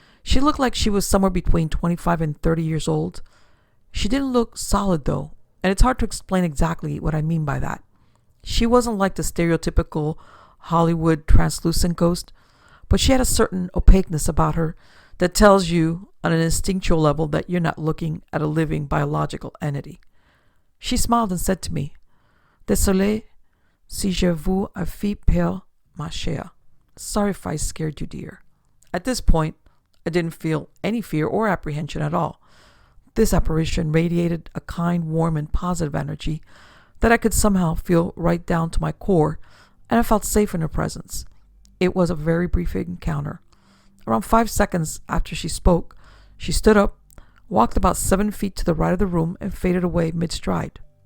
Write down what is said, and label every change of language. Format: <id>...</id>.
<en>She looked like she was somewhere between 25 and 30 years old. She didn't look solid though, and it's hard to explain exactly what I mean by that. She wasn't like the stereotypical Hollywood translucent ghost, but she had a certain opaqueness about her that tells you on an instinctual level that you're not looking at a living biological entity.</en> <fr>She smiled and said to me, "Désolé si je vous ai fait peur, ma chère.</fr> <en>Sorry if I scared you, dear." At this point, I didn't feel any fear or apprehension at all. This apparition radiated a kind, warm, and positive energy that I could somehow feel right down to my core, and I felt safe in her presence. It was a very brief encounter. Around 5 seconds after she spoke, she stood up, walked about 7 feet to the right of the room, and faded away mid-stride.</en>